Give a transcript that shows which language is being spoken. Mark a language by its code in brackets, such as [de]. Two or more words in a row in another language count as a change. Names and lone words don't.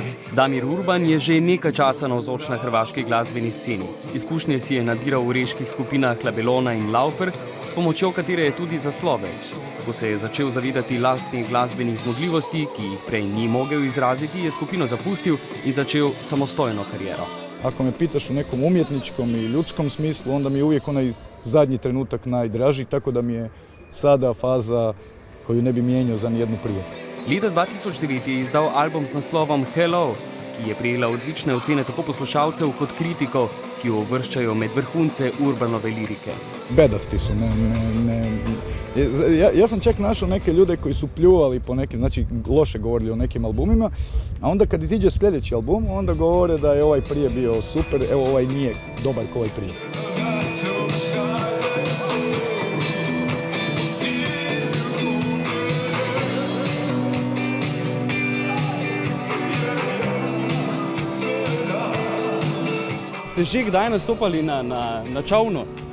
[sl] Damir Urban je že nekaj časa navzoč na hrvaški glasbeni sceni. Izkušnje si je nabiral v reških skupinah Labelona in Laufer, s pomočjo katere je tudi zaslovel. Ko se je začel zavedati lastnih glasbenih zmogljivosti, ki jih prej ni mogel izraziti, je skupino zapustil in začel samostojno kariero. [hr] Ako me pitaš u nekom umjetničkom i ljudskom smislu, onda mi je uvijek onaj zadnji trenutak najdraži, tako da mi je sada faza koju ne bi mijenjao za nijednu prije. [sl] Leta 2009 je izdal album z naslovom Hello, ki je prejela odlične ocene tako poslušalcev kot kritikov, ki jo uvrščajo med vrhunce Urbanove lirike. [hr] Bedasti su. Ja sam čak našao neke ljude koji su pljuvali po nekim, znači loše govorili o nekim albumima, a onda kad iziđe sljedeći album, onda govore da je ovaj prije bio super, evo ovaj nije dobar kao ovaj prije. [sl] Ste že kdaj nastopali na čovnu?